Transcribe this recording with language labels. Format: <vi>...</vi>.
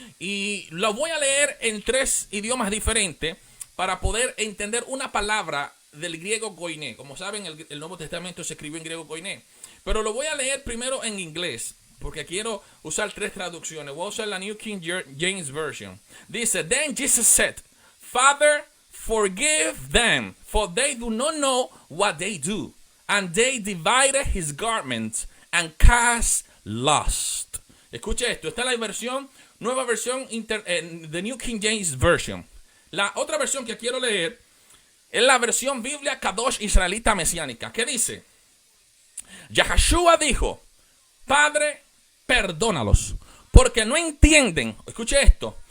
<es>Y lo voy a leer en 3 idiomas diferentes para poder entender una palabra del griego koiné. Como saben, el Nuevo Testamento se escribió en griego koiné. Pero lo voy a leer primero en inglés, porque quiero usar 3 traducciones. Voy a usar la New King James Version.</es> <en>Dice, Then Jesus said, Father, forgive them, for they do not know what they do. And they divided his garments and cast lost.</en> <es>Escuche esto. Esta es la versión, nueva versión de New King James Version. La otra versión que quiero leer es la versión Biblia Kadosh Israelita Mesiánica. ¿Qué dice? Yahshua dijo, Padre, perdónalos, porque no entienden. Escuche esto.</es>